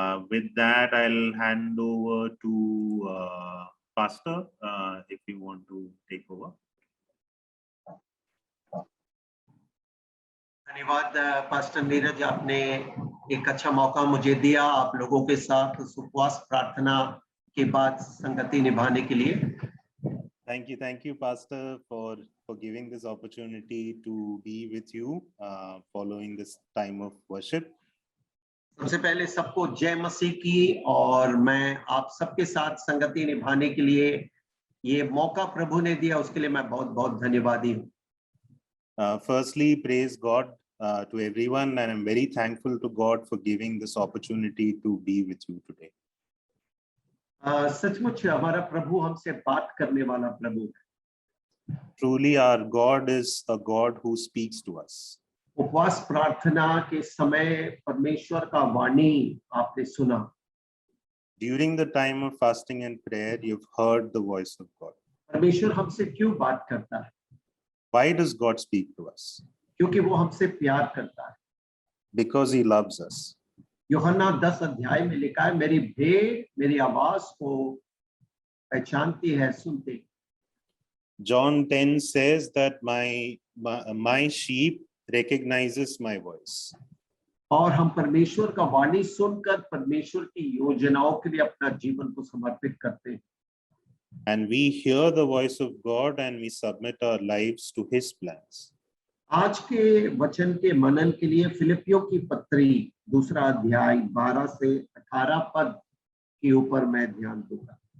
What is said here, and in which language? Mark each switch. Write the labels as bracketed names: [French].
[English] With that, I'll hand over to Pastor, if you want to take over. [Hindi] धन्यवाद pastor Neeraj, आपने एक अच्छा मौका मुझे दिया आप लोगों के साथ उपवास प्रार्थना के बाद संगति निभाने के लिए। [English] Thank you, Pastor, for giving this opportunity to be with you following this time of worship. [Hindi] सबसे पहले सबको जय मसीह की, और मैं आप सबके साथ संगति निभाने के लिए ये मौका प्रभु ने दिया, उसके लिए मैं बहुत बहुत धन्यवादी हूँ। [English] Firstly, praise God to everyone, and I'm very thankful to God for giving this opportunity to be with you today. [Hindi] सचमुच हमारा प्रभु हमसे बात करने वाला प्रभु है। [English] Truly, our God is a God who speaks to us. [Hindi] उपवास प्रार्थना के समय परमेश्वर का वाणी आपने सुना। [English] During the time of fasting and prayer, you've heard the voice of God. [Hindi] परमेश्वर हमसे क्यों बात करता है? [English] Why does God speak to us? [Hindi] क्योंकि वो हमसे प्यार करता है। [English] Because he loves us. [Hindi] यूहन्ना 10 अध्याय में लिखा है, मेरी भेड़ मेरी आवाज को पहचानती है, सुनती। [English] John 10 says that my sheep recognizes my voice. [Hindi] और हम परमेश्वर का वाणी सुनकर परमेश्वर की योजनाओं के लिए अपना जीवन को समर्पित करते हैं। [English] And we hear the voice of God and we submit our lives to his plans. [Hindi] आज के वचन के मनन के लिए फिलिपियों की पत्री 2 अध्याय 12 से 18 पद के ऊपर मैं ध्यान दूंगा।